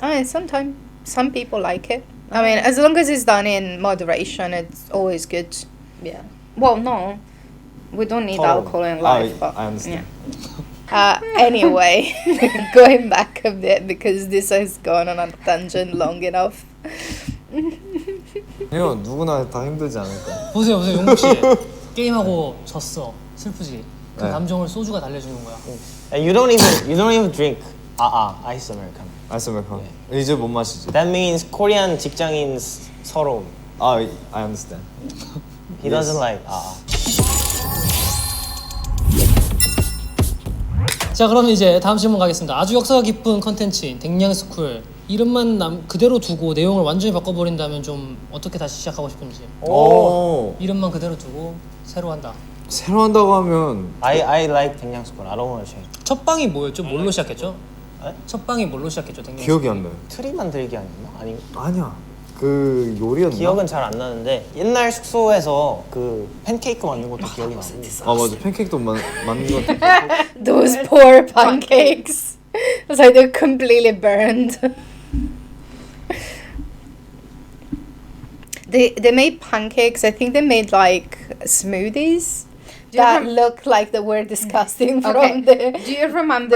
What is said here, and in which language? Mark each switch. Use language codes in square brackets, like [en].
[en] I mean, sometimes some people like it. I mean, as long as it's done in moderation, it's always good. Yeah. Well, no, we don't need alcohol in life. But I understand. Anyway, going back a bit because this has gone on a tangent long enough. [ko] 이거 누구나 다 힘들지 않을까? 보세요, 용국 씨. 게임하고 졌어. 슬프지. 그 네. 감정을 소주가 달래주는 거야. [en] You don't even drink ice americano. [ko] 아이스 아메리카노. 이제 못 마시지. [en] That means Korean [ko] 직장인 서러움. [en] I understand. He doesn't like [ko] 자, 그럼 이제 다음 질문 가겠습니다. 아주 역사가 깊은 컨텐츠인 댕냥스쿨 이름만 그대로 두고 내용을 완전히 바꿔버린다면 좀 어떻게 다시 시작하고 싶은지. 오. 이름만 그대로 두고 새로 한다. 새로 한다고 하면 [en] I like 댕냥스쿨. I don't want to change. [ko] 첫 방이 뭐였죠? 뭘로 시작했죠? 네? 첫 방이 뭘로 시작했죠? 댕냥스쿨. 기억이 안 나요. 트리 만들기 아니었나? 아니 아니야. 그 요리였나? 기억은 잘 안 나는데 옛날 숙소에서 그 팬케이크 만든 것도 기억이 나고. 아 맞아. 팬케이크도 만든 것 같아. [en] Those poor pancakes. It's like they're completely burned. They made pancakes. I think they made like smoothies that look like they were disgusting from the. Do you remember